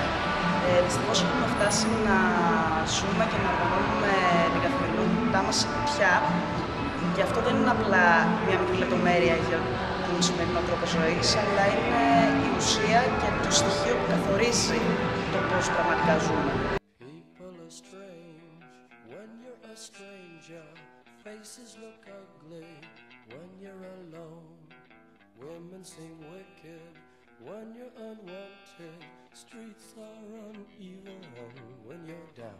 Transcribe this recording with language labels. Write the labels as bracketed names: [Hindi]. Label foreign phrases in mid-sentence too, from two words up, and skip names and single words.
[Greek] Δυστυχώς έχουμε φτάσει να ζούμε και να οργανώνουμε την καθημερινότητά μας σε κουτιά και αυτό δεν είναι απλά μια μικρή λεπτομέρεια για τον σημερινό τρόπο ζωής, αλλά είναι η ουσία και το στοιχείο που καθορίζει το πώς πραγματικά ζούμε. [English] Stranger, faces look ugly when you're alone. Women seem wicked when you're unwanted. Streets are uneven when you're down.